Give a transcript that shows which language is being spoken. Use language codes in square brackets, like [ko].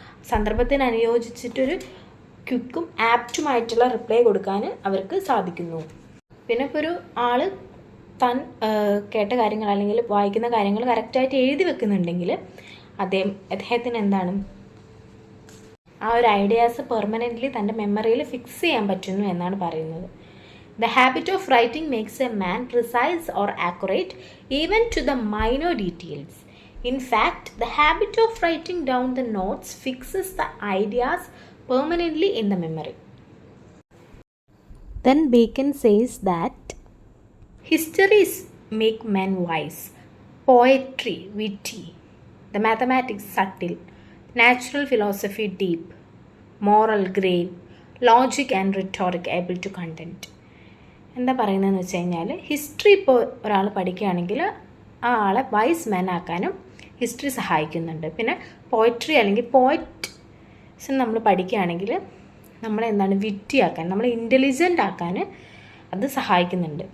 [ml] സന്ദർഭത്തിന് അനുയോജിച്ചിട്ടൊരു ക്വിക്കും ആപ്റ്റുമായിട്ടുള്ള reply കൊടുക്കാൻ അവർക്ക് സാധിക്കുന്നു. പിന്നെ ഇപ്പോൾ ഒരു ആൾ താൻ കേട്ട കാര്യങ്ങൾ അല്ലെങ്കിൽ വായിക്കുന്ന കാര്യങ്ങൾ കറക്റ്റായിട്ട് എഴുതി വെക്കുന്നുണ്ടെങ്കിൽ അദ്ദേഹത്തിന് എന്താണ്, ആ ഒരു ഐഡിയാസ് പെർമനൻ്റ്ലി തൻ്റെ മെമ്മറിയിൽ ഫിക്സ് ചെയ്യാൻ പറ്റുന്നു എന്നാണ് പറയുന്നത്. [en] The habit of writing makes a man precise or accurate even to the minor details. In fact, the habit of writing down the notes fixes the ideas permanently in the memory. Then Bacon says that histories make men wise, poetry witty, the mathematics subtle, natural philosophy deep, moral grave, logic and rhetoric able to content. [ml] എന്താ പറയുന്നതെന്ന് വെച്ച് കഴിഞ്ഞാൽ history ഇപ്പോൾ ഒരാൾ പഠിക്കുകയാണെങ്കിൽ ആ ആളെ vice മാൻ ആക്കാനും ഹിസ്റ്ററി സഹായിക്കുന്നുണ്ട്. പിന്നെ പോയട്രി അല്ലെങ്കിൽ പോയറ്റ്സ് നമ്മൾ പഠിക്കുകയാണെങ്കിൽ നമ്മളെ എന്താണ് വിറ്റി ആക്കാൻ, നമ്മളെ ഇൻ്റലിജൻ്റ് ആക്കാൻ അത് സഹായിക്കുന്നുണ്ട്.